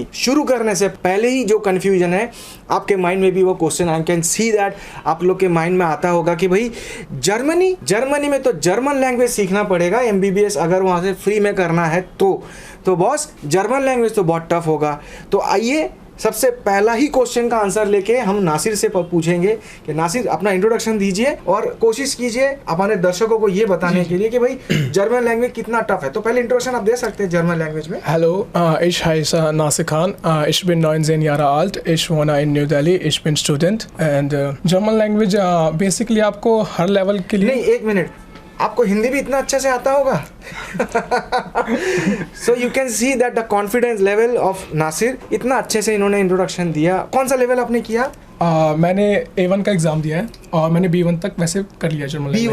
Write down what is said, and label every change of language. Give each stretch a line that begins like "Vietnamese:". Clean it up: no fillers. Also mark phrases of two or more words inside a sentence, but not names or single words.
Hindi: शुरू करने से पहले ही जो कन्फ्यूजन है आपके माइंड में भी, वो क्वेश्चन
English: I can see that
Hindi: आप लोग के माइंड में आता होगा कि भाई जर्मनी में तो
English: German language
Hindi: सीखना पड़ेगा MBBS अगर वहाँ से फ्री में करना है तो बॉस
English: German language
Hindi: तो बहुत टफ होगा। तो आइए सबसे पहला ही क्वेश्चन का आंसर लेके हम नासिर से पूछेंगे कि नासिर अपना इंट्रोडक्शन दीजिए और कोशिश कीजिए हमारे दर्शकों को ये बताने के लिए कि भाई
English: German language
Hindi: कितना टफ है। तो पहले इंट्रोडक्शन आप दे सकते हैं
English: German language
Hindi: में।
German: Hallo, ich heiße Nasir Khan. Ich bin 19 Jahre alt. Ich wohne in New Delhi. Ich bin Student.
English: And German language basically
Hindi: आपको हर लेवल के लिए। नहीं, एक मिनट, आपको हिंदी भी इतना अच्छे से आता होगा।
English: so you can see that the confidence level of Nasir.
Hindi: इतना अच्छे से इन्होंने इंट्रोडक्शन दिया। कौन सा लेवल आपने किया? मैंने A1 का एग्ज़ाम दिया है और मैंने B1 तक वैसे कर लिया
English: German language.